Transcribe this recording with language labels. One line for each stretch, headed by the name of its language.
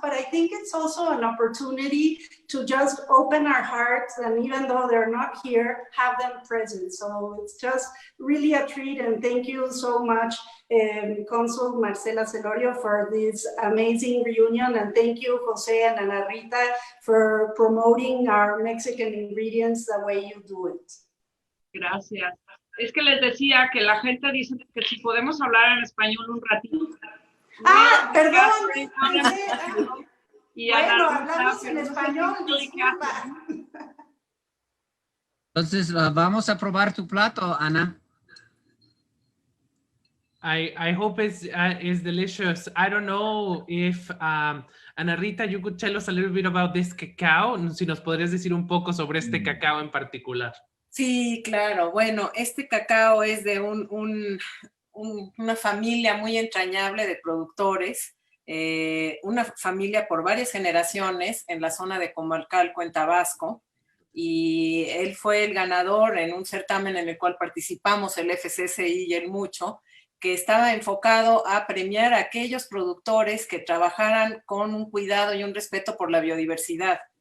English: But I think it's also an opportunity to just open our hearts, and even though they're not here, have them present. So it's just really a treat. And thank you so much, Consul Marcela Celorio, for this amazing reunion. And thank you, José and Ana Rita, for promoting our Mexican ingredients the way you do it.
Spanish: Gracias. Es que les decía que la gente dice que si podemos hablar en español un ratito. Perdón. Y bueno, hablamos en español, disculpa. Entonces, vamos a probar tu plato, Ana.
English: I hope it's delicious. I don't know if Ana Rita, you could tell us a little bit about this cacao.
Spanish: Si nos podrías decir un poco sobre este cacao en particular. Sí, claro. Bueno, este cacao es de una familia muy entrañable de productores, una familia por varias generaciones en la zona de Comalcalco, en Tabasco, y él fue el ganador en un certamen en el cual participamos, el FCCI y el MUCHO, que estaba enfocado a premiar a aquellos productores que trabajaran con un cuidado y un respeto por la biodiversidad.